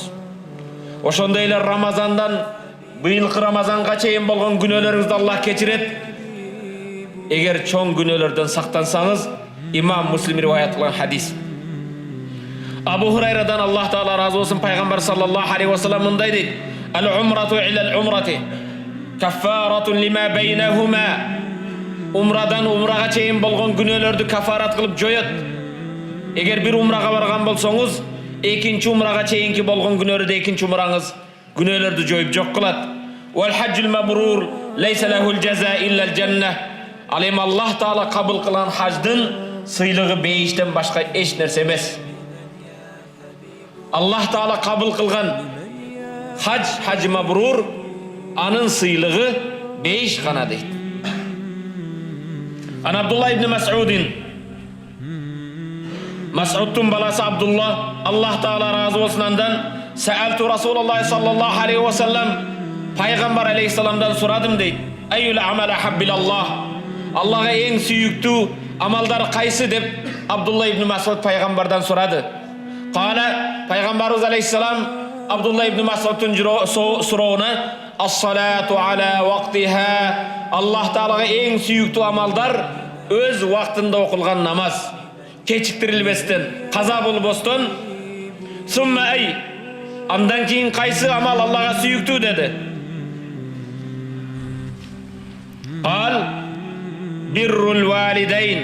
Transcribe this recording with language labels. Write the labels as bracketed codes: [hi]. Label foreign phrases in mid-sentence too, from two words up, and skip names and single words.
[ky] Ошондой эле Рамазандан быйылкы Рамазанга чейин болгон günölөрүңүздү Аллах кечирет. Эгер чоң günölөрдөн сактансаңыз, Имам Муслим риваят кылган хадис. Абу Хурайрадан Аллах Таала разы болсун, пайгамбар [ar] صلى الله عليه وسلم [ky] мындай дейт: [ar] "العمرة إلى العمرة كفارة لما بينهما." [ky] Умрадан умрага чейин болгон күнөөлөрдү кафарат кылып жоёт. Эгер бир умрага барган болсоңуз, экинчи умрага чейинки болгон күнөөлөрдү экинчи умраңыз күнөөлөрдү жоюп жок кылат. [ar] والحج المبرور ليس له الجزاء إلا الجنة. [ky] Ал эми Аллах Таала кабыл кылган хаждын сыйлыгы бейиштен башка эч нерсе эмес. Аллах Таала кабыл кылган хаж мабрур, анын сыйлыгы бейиш гана дейт. Ан Абдулла ибн Мас'удтун баласы Абдулла, Аллах Таала разы болсун андан, [ar] سألت رسول الله صلى الله عليه وسلم, [ky] пайгамбар алейхиссаламдан сурадым дейт. [ar] أي العمل أحب إلى الله. [ky] Аллага эң сүйүктүү амалдар кайсы деп Абдулла ибн Мас'уд пайгамбардан сурады. Кала, пайгамбарыбыз алейхиссалам Абдулла ибн Мас'удтун сурооуна [ar] الصلاة على وقتها. [ky] Аллах Таалага эң сүйүктүү амалдар өз вактында окулган намаз, кечиктирилбестен, каза болбостон. [ar] ثم أي, [ky] андан кийин кайсы амал Аллага сүйүктүү деди. [ar] البر الوالدين.